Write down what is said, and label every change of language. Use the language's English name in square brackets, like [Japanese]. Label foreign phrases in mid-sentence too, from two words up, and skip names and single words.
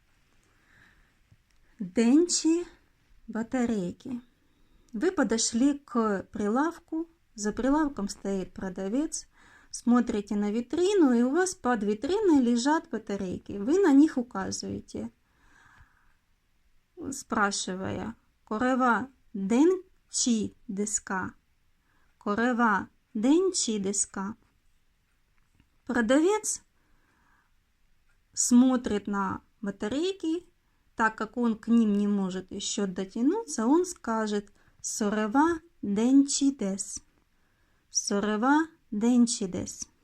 [Russian] Денчи, батарейки. Вы подошли к прилавку, за прилавком стоит продавец, смотрите на витрину, и у вас под витриной лежат батарейки. Вы на них указываете, спрашивая: [Japanese] «これは電池ですか? これは電池ですか?» [Russian] Продавец смотрит на батарейки, так как он к ним не может еще дотянуться, он скажет: [Japanese] «それは電池です». それは電池です.